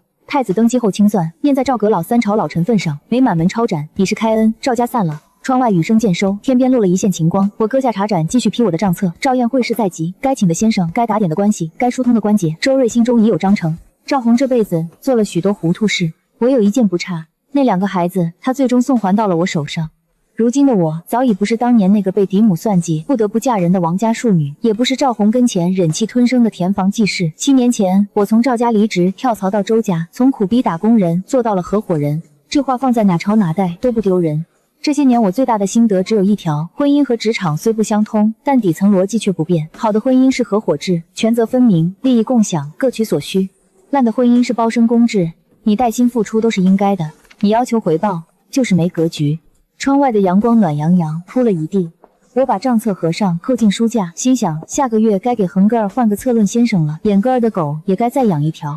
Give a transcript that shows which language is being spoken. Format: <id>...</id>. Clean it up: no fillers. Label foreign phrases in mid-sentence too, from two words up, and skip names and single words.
<zh>太子登基後清算，念在趙閣老3朝老臣份上，沒滿門抄斬，以示開恩。趙家散了。窗外雨聲漸收，天邊落了一線晴光。我擱下茶盞，繼續批我的賬冊。趙宴會試在即，該請的先生，該打點的關係，該疏通的關節，周瑞心中已有章程。趙弘這輩子做了許多糊塗事，唯有一件不差。那2個孩子，他最終送還到了我手上。如今的我，早已不是當年那個被嫡母算計不得不嫁人的王家庶女，也不是趙弘跟前忍氣吞聲的田房季氏。7年前，我從趙家離職，跳槽到周家，從苦逼打工人做到了合夥人。這話放在哪朝哪代都不丟人。這些年我最大的心得只有一條： 婚姻和職場雖不相通，但底層邏輯卻不變。好的婚姻是合夥制，權責分明，利益共享，各取所需；爛的婚姻是包身公制，你帶薪付出都是應該的，你要求回報就是沒格局。窗外的陽光暖洋洋，鋪了一地。我把賬冊合上，扣進書架，心想下個月該給橫哥兒換個策論先生了，眼哥兒的狗也該再養一條。</zh>